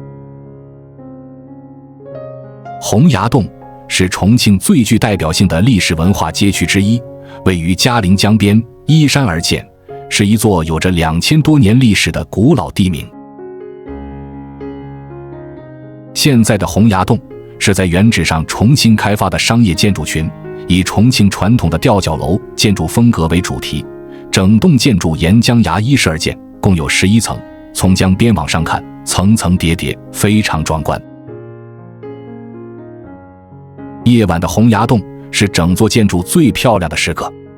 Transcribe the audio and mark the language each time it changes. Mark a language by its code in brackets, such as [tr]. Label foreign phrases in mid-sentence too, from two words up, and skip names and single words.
[zh] 洪崖洞是重慶最具代表性的历史文化街区之一，位於嘉陵江邊，依山而建，是一座有着2000多年歷史的古老地名。現在的洪崖洞是在原址上重新開發的商業建築群，以重慶傳統的吊腳樓建築風格為主題，整棟建築沿江崖依勢而建，共有11層，從江邊往上看，層層疊疊，非常壯觀。夜晚的洪崖洞是整座建築最漂亮的時刻。